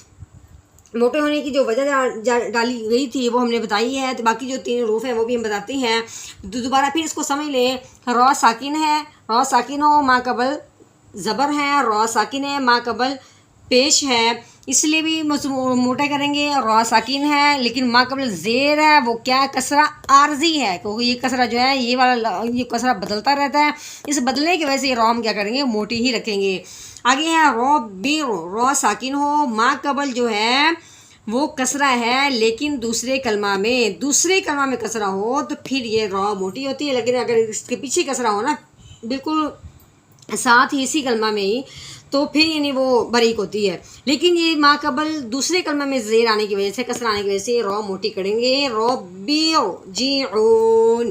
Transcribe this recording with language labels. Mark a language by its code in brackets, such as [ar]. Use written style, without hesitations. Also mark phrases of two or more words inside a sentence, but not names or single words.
[ur] موٹے ہونے کی جو وجہ ڈالی گئی تھی وہ ہم نے بتائی ہے، تو باقی جو 3 حروف ہیں وہ بھی ہم بتاتے ہیں، دوبارہ پھر اس کو سمجھ لیں۔ را ساکن ہے، را ساکن ہو ما قبل زبر ہے، را ساکن ہے ما قبل پیش ہے، اس لیے بھی موٹا کریں گے، را ساکن ہے لیکن ما قبل زیر ہے، وہ کیا کسرہ عارضی ہے، کیونکہ یہ کسرہ جو ہے یہ کسرہ بدلتا رہتا ہے، اس بدلنے کی وجہ سے یہ را ہم کیا کریں گے، موٹی ہی رکھیں گے۔ آگے ہے را ساکن ہو ما قبل جو ہے وہ کسرہ ہے لیکن دوسرے کلمہ میں کسرہ ہو تو پھر یہ را موٹی ہوتی ہے، لیکن اگر اس کے پیچھے کسرہ ہو نا بالکل ساتھ ہی اسی کلمہ میں ہی، تو پھر یعنی وہ باریک ہوتی ہے، لیکن یہ ما قبل دوسرے کلمہ میں زیر آنے کی وجہ سے، کسرہ آنے کی وجہ سے را موٹی کریں گے، ربیرجعون۔